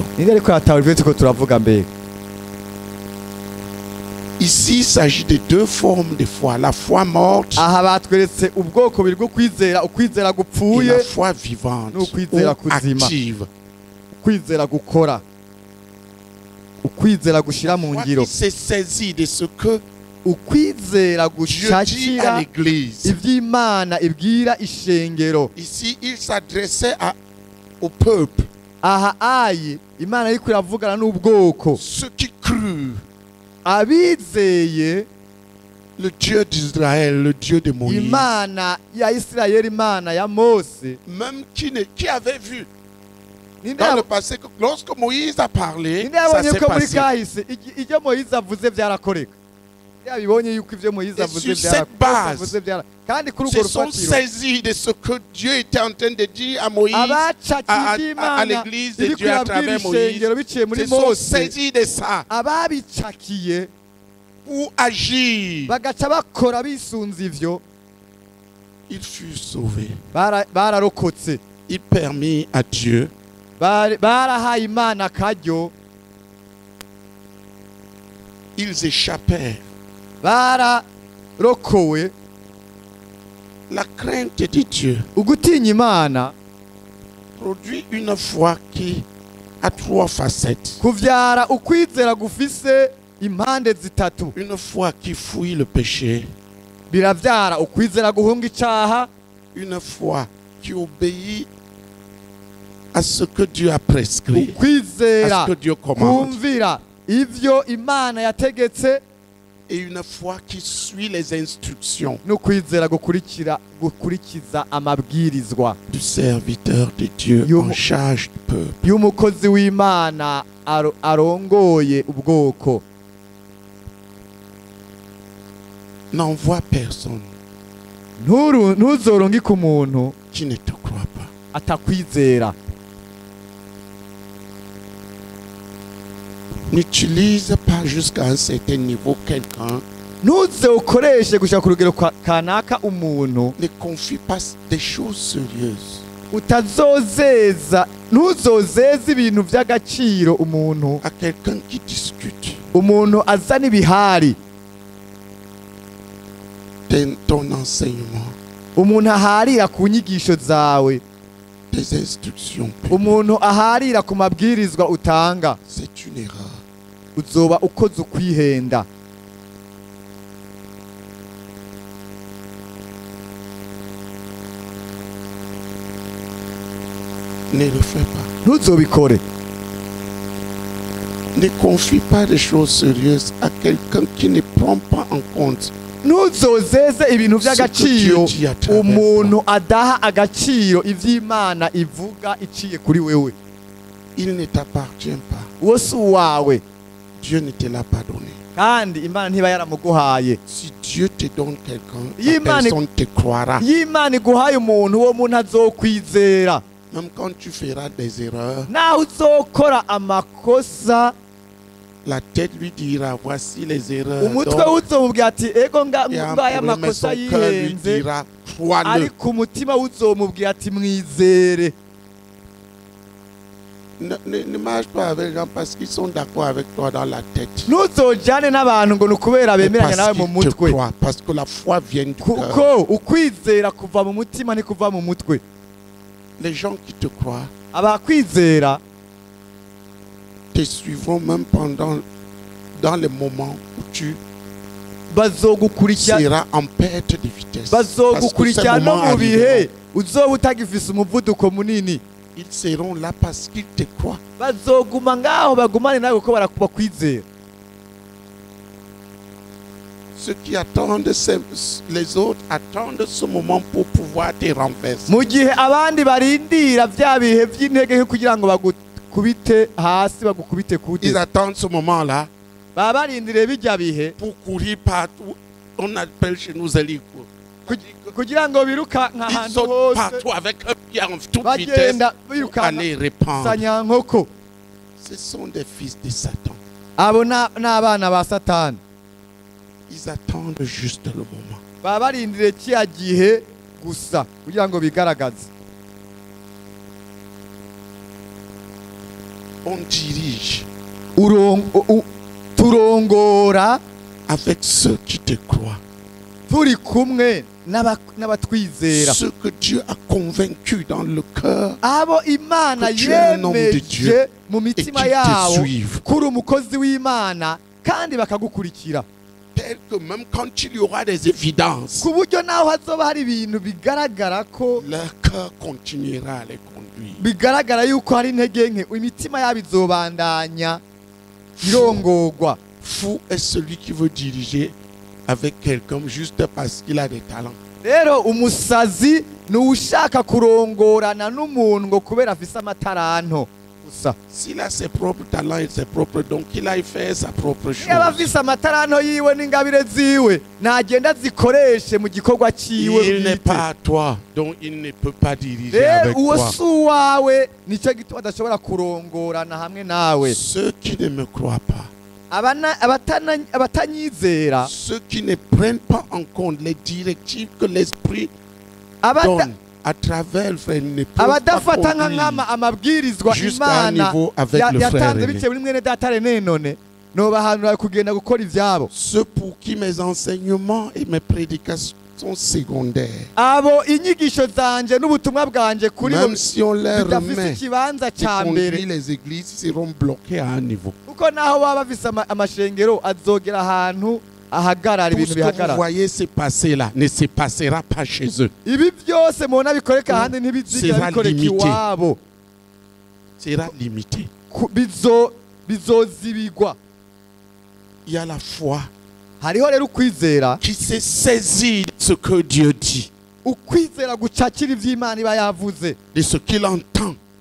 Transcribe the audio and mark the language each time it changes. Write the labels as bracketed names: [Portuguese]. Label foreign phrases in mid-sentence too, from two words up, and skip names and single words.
[Rundi] Ninde ariko yatawe ivyo turiko turavuga mbere? [French] Ici, il s'agit de deux formes de foi. La foi morte [Rundi] Aha batweretse ubwoko biri bwo kwizera, ukwizera [French] et [Rundi] gupfuye [French] la foi vivante [Rundi] Nous kwizera [French] ou [Rundi] kuzima. [French] active. [Rundi] ukwizera gukora, ukwizera gushira mu [French] Foi [Rundi] ngiro, [French] qui s'est saisi de ce que [Rundi] ukwizera [French] Dieu dit [Rundi] gushakira [French] à l'Église. [Rundi] ivy'Imana ibwira ishengero. [French] Ici, il s'adressait au peuple, [Rundi] Aha ayi Imana ariko iravugana n'ubwoko, [French] ceux qui crurent [Rundi] abizeye [French] le Dieu d'Israël, le Dieu de Moïse, [Rundi] Imana ya Isirayeli, Imana ya Mose. [French] même qui avait vu [Rundi] Ninde [French] dans le [Rundi] yabo- [French] passé que lorsque Moïse a parlé, [Rundi] ninde [French] ça [Rundi] yabonye [French] s'est [Rundi] ko muri [French] passé. [Rundi] kahise ibyo Moise avuze byarakoreka? Yabibonye yuko ibyo Moise [French] Et [Rundi] avuze [French] sur cette base, [Rundi] kandi kuri urwo [French] Se sont [Rundi] rufatiro [French] saisis de ce que Dieu était en train de dire à Moïse, [Rundi] abacakiye [French] à [Rundi] Imana [French] l'église de [Rundi] iri [French] Dieu à travers [Rundi] kurabwira [French] Moïse. [Rundi] ishengero biciye muri [French] Se sont [Rundi] Mose, [French] saisis de ça [Rundi] ababicakiye [French] pour agir. [Rundi] bagaca bakora bisunze ivyo, [French] Ils furent sauvés. [Rundi] bararokotse, [French] Il permit à Dieu [Rundi] barahaye Imana akaryo, [French] ils échappèrent. [Rundi] bararokowe. [French] La crainte de Dieu [Rundi] Ugutinya Imana [French] produit une foi qui a trois facettes. [Rundi] kuvyara ukwizera gufise impande zitatu. [French] Une foi qui fuit le péché. [Rundi] Biravyara ukwizera guhunga icaha, [French] Une foi qui obéit à ce que Dieu a prescrit, à [Rundi] ukwizera [French] ce que Dieu commande. [Rundi] kumvira ivyo Imana yategetse, [French] Et une foi qui suit les instructions [Rundi] n'ukwizera gukurikiza amabwirizwa [French] du serviteur de Dieu en charge du peuple. [Rundi] y'umukozi w'Imana arongoye ubwoko. [French] N'envoie personne [Rundi] Ntuzorongike umuntu [French] qui ne te croit pas. [Rundi] atakwizera. [French] N'utilise pas jusqu'à un certain niveau quelqu'un. [Rundi] Ntuze ukoreshe gushaka ku rugero kanaka umuntu, [French] Ne confie pas des choses sérieuses [Rundi] ntuzozeza ibintu by'agaciro umuntu, [French] à quelqu'un qui discute. [Rundi] umuntu azana ibihari, [French] Ton enseignement, [Rundi] umuntu aharira ku nyigisho zawe, [French] tes instructions, [Rundi] umuntu aharira ku mabwirizwa utanga, [French] c'est une erreur. [Rundi] uzoba ukoze ukwihenda. [French] Ne le fais pas. [Rundi] Ntuzobikore. [French] Ne confie pas des choses sérieuses à quelqu'un qui ne prend pas en compte [Rundi] Ntuzozeze ibintu by'agaciro [French] Ce que Dieu dit à travers [Rundi] umuntu adaha agaciro ivy'Imana ivuga iciye kuri wewe. [French] il ne t'appartient pas. [Rundi] Uwo si uwawe, [French] Dieu ne te l'a pas donné. [Rundi] kandi Imana ntiba yaramuguhaye. [French] Si Dieu te donne quelqu'un, la [Rundi] Imana- [French] personne te croira. [Rundi] Iyo Imana iguhaye umuntu, uwo muntu azokwizera. [French] Même quand tu feras des erreurs, [Rundi] Naho uzokora amakosa, [French] la tête lui dira voici les erreurs. [Rundi] umutwe [French] Donc, [Rundi] uzomubwira ati ego [French] et un [Rundi] ngaye [French] problème, mais [Rundi] amakosa [French] son cœur lui [Rundi] yihenze, [French] dira crois-le. [Rundi] ariko umutima uzomubwira ati mwizere. [French] Ne marche pas avec les gens parce qu'ils sont d'accord avec toi dans la tête. [Rundi] Ntuzojane n'abantu ngo ni ukubera [French] Mais [Rundi] bemeranya nawe [French] parce [Rundi] mu [French] qu'ils te [Rundi] mutwe, [French] croient, parce que la foi vient du cœur. [Rundi] kuko ukwizera kuva mu mutima ni kuva mu mutwe. [French] Les gens qui te croient [Rundi] Abakwizera [French] te suivront même dans les moments où tu [Rundi] bazogukurikira [French] seras en perte de vitesse. Parce que ces [Rundi] bazogukurikira no [French] moments [Rundi] mu bihe [French] arriveront. [Rundi] uzoba utagifise umuvuduko munini. [French] Ils seront là parce qu'ils te croient. [Rundi] Bazoguma ngaho bagumane nawe kuko bakwizera. [French] Ceux qui attendent, les autres attendent ce moment pour pouvoir te renverser. [Rundi] mu gihe abandi barindira vya bihe vy'intege kugira ngo bagukubite hasi bagukubite kude. [French] Ils attendent ce moment-là [Rundi] baba barindiriye bijya bihe [French] pour courir partout. On appelle chez nous Zélico. [Rundi] kugira ngo biruka [French] Ils [Rundi] nk'ahantu [French] sautent [Rundi] hose [French] partout avec un pied en toute vitesse [Rundi] bagenda [French] pour [Rundi] biruka [French] aller répandre. [Rundi] sanyankoko. [French] Ce sont des fils de Satan. [Rundi] Abo n'abana ba Satani. [French] Ils attendent juste le moment. [Rundi] baba barindiriye kiya gihe gusa kugira ngo bigaragaze. [French] On dirige [Rundi] turongora [French] avec ceux qui te croient. [Rundi] turi kumwe n'abatwizera, [French] Ceux que Dieu a convaincus dans le cœur [Rundi] abo Imana [French] que tu es un homme de Dieu [Rundi] yemeje mu [French] et [Rundi] mitima [French] qu'ils te [Rundi] yabo [French] suivent. [Rundi] kuri umukozi w'Imana kandi bakagukurikira, [French] Tel que même quand il y aura des évidences, [Rundi] ku buryo naho hazoba hari ibintu bigaragara ko [French] leur cœur continuera à les conduire. [Rundi] bigaragara yuko hari intege nke, imitima yabo izobandanya irongorwa. [French] Fou est celui qui veut diriger avec quelqu'un juste parce qu'il a des talents. [Rundi] Rero umusazi ni ushaka kurongorana n'umuntu ngo kubera afise amataranto gusa. [French] S'il a ses propres talents et ses propres dons, qu'il aille faire sa propre chose. [Rundi] Iyo afise amataranto yiwe n'ingabire ziwe nagenda zikoreshe mu gikorwa ciwe. [French] Il n'est pas à toi, donc il ne peut pas diriger [Rundi] Rero [French] avec [Rundi] uwo [French] toi. [Rundi] si uwawe nicyo gituma adashobora kurongorana hamwe nawe. [French] Ceux qui ne me croient pas, [Rundi] abatanyizera, [French] ceux qui ne prennent pas en compte les directives que l'Esprit donne à travers le frère, ne peuvent pas [Rundi] abadafata nka [French] conduire [Rundi] nkama amabwirizwa [French] jusqu'à un [Rundi] Imana [French] niveau avec le frère [Rundi] yatanze [French] aîné. [Rundi] biciye muri mwene data René none nobahanura kugenda gukora ivyabo. [French] Ceux pour qui mes enseignements et mes prédications sont secondaires, [Rundi] Abo inyigisho zanje n'ubutumwa bwanje kuri bo [French] même si on leur [Rundi] bidafise [French] remet [Rundi] ikibanza [French] qui [Rundi] ca mbere, [French] conduit les églises, seront bloqués à un niveau. [Rundi] kuko naho baba bafise amashengero azogera ahantu ahagarara [French] Tout [Rundi] ibintu [French] ce que vous [Rundi] bihagarara. [French] voyez se passer là ne se passera pas chez eux. [Rundi] Ibi byose mubona bikoreka ahandi ntibizigera [French] Sera [Rundi] bikoreka [French] limité. [Rundi] iwabo. [French] Sera limité. [Rundi] Bizozibigwa. [French] Il y a la foi [Rundi] Hariho rero ukwizera, [French] qui se saisit de ce que Dieu dit, [Rundi] ukwizera gucakira ivy'Imana iba yavuze. [French] de ce qu'il entend,